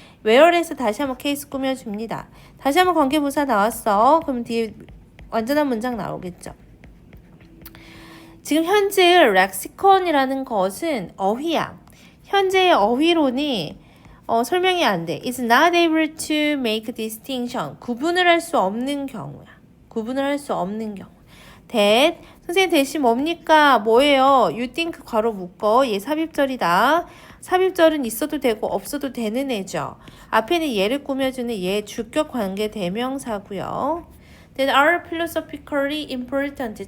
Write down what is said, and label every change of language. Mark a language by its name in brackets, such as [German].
[Korean] where에서 다시 한번 케이스 꾸며줍니다. 다시 한번 관계부사 나왔어. 그럼 뒤에 완전한 문장 나오겠죠. 지금 현재 렉시콘이라는 것은 어휘야. 현재의 어휘론이 설명이 안 돼. [English] It's not able to make distinction. [Korean] 구분을 할 수 없는 경우야. 구분을 할 수 없는 경우. that 선생님 대신 뭡니까? 뭐예요? [English] You think [Korean] 괄호 묶어. 얘 삽입절이다. 삽입절은 있어도 되고 없어도 되는 애죠. 앞에는 얘를 꾸며주는 얘 주격 관계 대명사고요. [English] That are philosophically important.